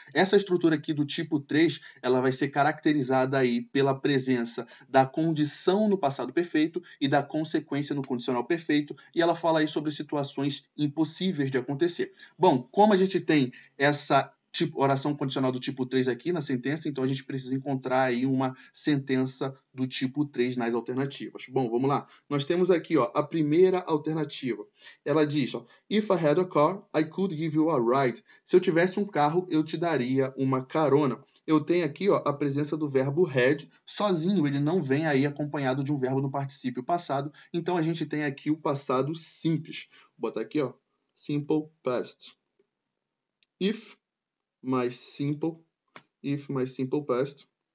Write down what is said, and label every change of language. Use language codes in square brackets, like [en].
[pt] Essa estrutura aqui do tipo 3, ela vai ser caracterizada aí pela presença da condição no passado perfeito e da consequência no condicional perfeito, e ela fala aí sobre situações impossíveis de acontecer. Bom, como a gente tem essa oração condicional do tipo 3 aqui na sentença, então a gente precisa encontrar aí uma sentença do tipo 3 nas alternativas. Bom, vamos lá. Nós temos aqui a primeira alternativa. Ela diz, [en] If I had a car, I could give you a ride. [pt] Se eu tivesse um carro, eu te daria uma carona. Eu tenho aqui a presença do verbo had, sozinho, ele não vem aí acompanhado de um verbo no particípio passado, então a gente tem aqui o passado simples. Vou botar aqui, simple past. If mais simple past.